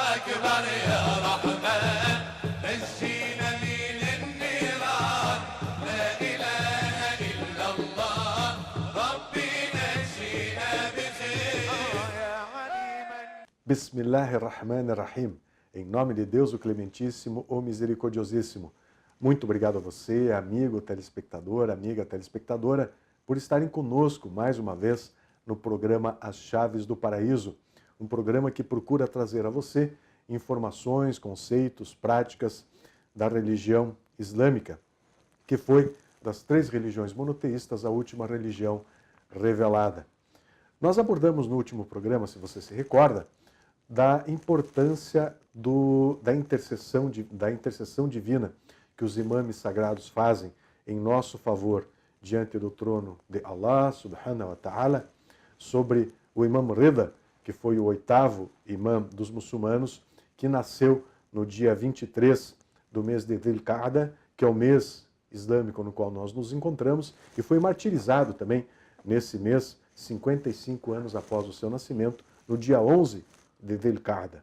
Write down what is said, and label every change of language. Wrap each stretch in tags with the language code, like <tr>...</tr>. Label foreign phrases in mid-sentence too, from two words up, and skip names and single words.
<ar>أكبر يا رحمن نجينا من النيران لا إله إلا الله ربي نجينا بخير يا عليما. بسم الله الرحمن الرحيم.</ar> <pt>Em nome de Deus, o Clementíssimo, o Misericordiosíssimo. Muito obrigado a você, amigo telespectador, amiga telespectadora, por estarem conosco mais uma vez no programa As Chaves do Paraíso, um programa que procura trazer a você informações, conceitos, práticas da religião islâmica, que foi, das 3 religiões monoteístas, a última religião revelada. Nós abordamos no último programa, se você se recorda, da importância da intercessão divina que os imames sagrados fazem em nosso favor diante do trono de Allah,</pt> <ar>سبحانه وتعالى,</ar> <pt>sobre o imam Rida, que foi o 8º imam dos muçulmanos, que nasceu no dia 23 do mês de Dhul-Qa'dah, que é o mês islâmico no qual nós nos encontramos, e foi martirizado também nesse mês, 55 anos após o seu nascimento, no dia 11 de Dhul-Qa'dah.</pt>